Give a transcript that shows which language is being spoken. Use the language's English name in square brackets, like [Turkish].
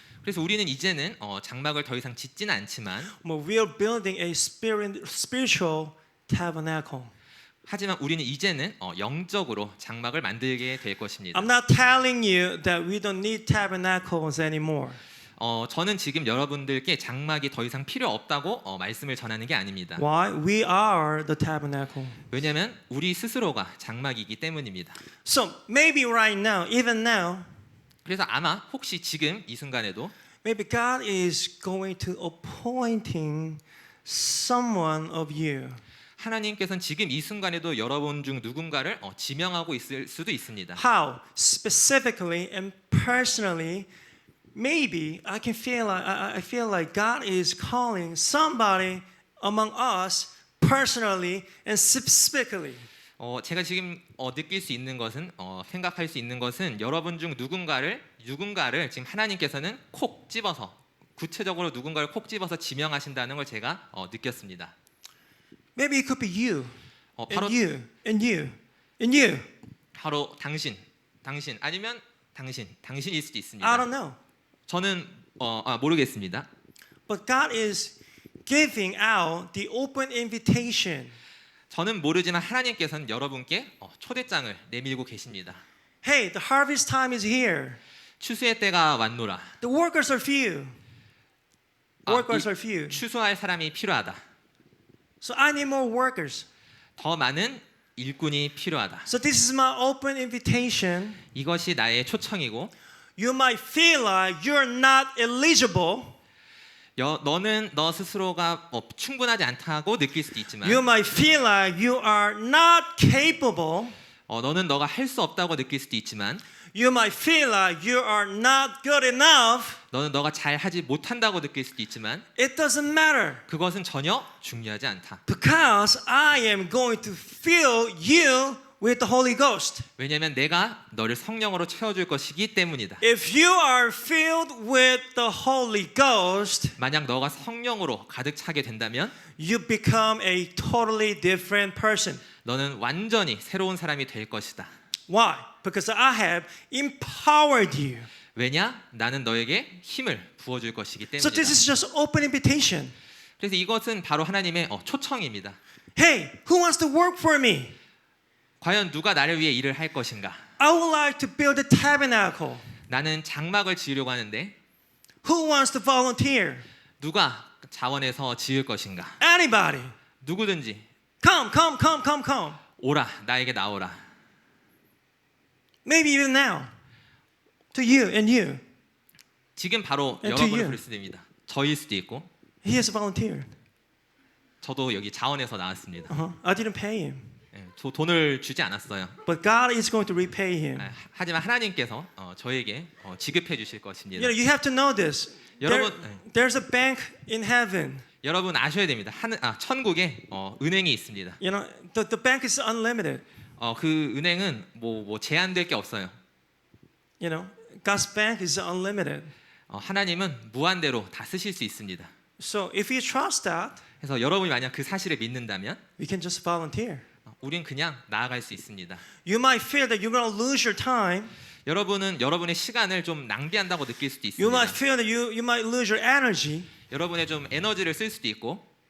[Korean] 그래서 우리는 이제는 장막을 더 이상 짓지는 않지만 [English] But we are building a spiritual tabernacle. [Korean] 하지만 우리는 이제는 영적으로 장막을 만들게 될 것입니다. [English] I'm not telling you that we don't need tabernacles anymore. [Korean] 저는 지금 여러분들께 장막이 더 이상 필요 없다고 말씀을 전하는 게 아닙니다. [English] Why? We are the tabernacle. [Korean] 왜냐하면 우리 스스로가 장막이기 때문입니다. [English] So maybe right now, even now, [Korean] 그래서 아마 혹시 지금 이 순간에도 [English] maybe God is going to appointing someone of you. [Korean] 하나님께서는 지금 이 순간에도 여러분 중 누군가를 지명하고 있을 수도 있습니다. [English] How? Specifically and personally, maybe I feel like God is calling somebody among us personally and specifically. [Korean] 제가 지금 느낄 수 있는 것은 생각할 수 있는 것은 여러분 중 누군가를 지금 하나님께서는 콕 집어서 구체적으로 누군가를 콕 집어서 지명하신다는 걸 제가 느꼈습니다. [English] Maybe it could be you, [Korean] 바로 [English] and you, and you, and you. [Korean] 바로 당신 아니면 당신일 수도 [English] I [Korean] 있습니다. [English] don't know. [Korean] 저는 모르겠습니다. [English] But God is giving out the open invitation. [Korean] 저는 모르지만 하나님께서는 여러분께 초대장을 내밀고 계십니다. [English] Hey, the harvest time is here. [Korean] 추수의 때가 왔노라. [English] The workers are few. Workers are few. [Korean] 추수할 사람이 필요하다. [English] So I need more workers. [Korean] 더 많은 일꾼이 필요하다. [English] So this is my open invitation. [Korean] 이것이 나의 초청이고 [English] You might feel like you're not eligible. [Korean] 너는 너 스스로가 충분하지 않다고 느낄 수도 있지만 [English] You might feel like you are not capable. [Korean] 너는 너가 할 수 없다고 느낄 수도 있지만 [English] You might feel like you are not good enough. [Korean] 너는 너가 잘하지 못한다고 느낄 수도 있지만 [English] It doesn't matter. [Korean] 그것은 전혀 중요하지 않다. [English] Because I am going to fill you with the Holy Ghost. [Korean] 왜냐하면 내가 너를 성령으로 채워줄 것이기 때문이다. [English] If you are filled with the Holy Ghost, [Korean] 만약 너가 성령으로 가득 차게 된다면 [English] you become a totally different person. [Korean] 너는 완전히 새로운 사람이 될 것이다. [English] Why? Because I have empowered you. [Korean] 왜냐? 나는 너에게 힘을 부어줄 것이기 [English] So [Korean] 때문이다. [English] this is just open invitation. [Korean] 그래서 이것은 바로 하나님의 초청입니다. [English] Hey, who wants to work for me? [Korean] 과연 누가 나를 위해 일을 할 것인가? [English] I would like to build a tabernacle. [Korean] 나는 장막을 지으려고 하는데 [English] Who wants to volunteer? [Korean] 누가 자원해서 지을 것인가? [English] Anybody. [Korean] 누구든지 [English] Come, come, come, come, come. [Korean] 오라, 나에게 나오라. [English] Maybe even now. To you and you. [Korean] 지금 바로 [English] And to [Korean] 여러분을 [English] you. [Korean] 부를 수도 됩니다. 저일 수도 있고 [English] He has volunteered. [Korean] 저도 여기 자원해서 나왔습니다. [English] I didn't pay him. [Korean] 저 돈을 주지 않았어요. [English] But God is going to repay him. [Korean] 하지만 하나님께서 저에게 지급해 주실 것입니다. [English] You know, you have to know this. [Korean] 여러분, [English] There's a bank in heaven. [Korean] 여러분 아셔야 됩니다. 천국에 은행이 있습니다. [English] You know, the bank is unlimited. [Korean] 그 은행은 뭐 제한될 게 없어요. [English] You know, God's bank is unlimited. [Korean] 하나님은 무한대로 다 쓰실 수 있습니다. [English] So if you trust that, [Korean] 그래서 여러분이 만약 그 사실을 믿는다면 [English] we can just volunteer. [Korean] 우린 그냥 나아갈 수 있습니다. [English] You might feel that you're going to lose your time. [Korean] 여러분은 여러분의 시간을 좀 낭비한다고 느낄 수도 [English] You [Korean] 있습니다. [English] might feel that you might lose your energy. [Korean] 여러분의 좀 에너지를 쓸 수도 있고,